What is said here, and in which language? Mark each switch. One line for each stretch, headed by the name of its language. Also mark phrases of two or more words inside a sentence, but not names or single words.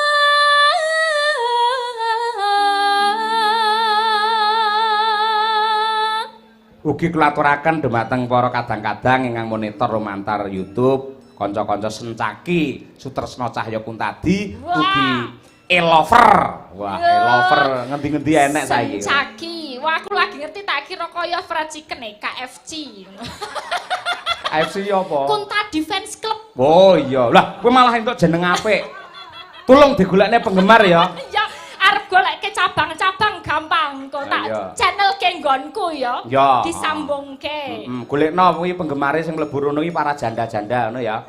Javanese: Ugi kulaturaken dhumateng para kadang-kadang ingkang monitor lumantar YouTube, kanca-kanca Sencaki, Sutresna Cahya Kuntadi, ugi E-lover. Wah, E-lover ngendi-ngendi enek saiki. Sencaki. Wah aku lagi ngerti tak kira kaya
English: fried chicken
Javanese: KFC. AFC apa? Kuntadi Fans Club. Oh iya, lah kowe malah entuk jeneng apik. Tolong digolekne penggemar ya. Ya arep goleke cabang-cabang gampang kok tak Iya. channel ke nggonku ya. Ya. Disambungke. Golekno kuwi penggemare sing mlebu rono iki para janda-janda ngono ya.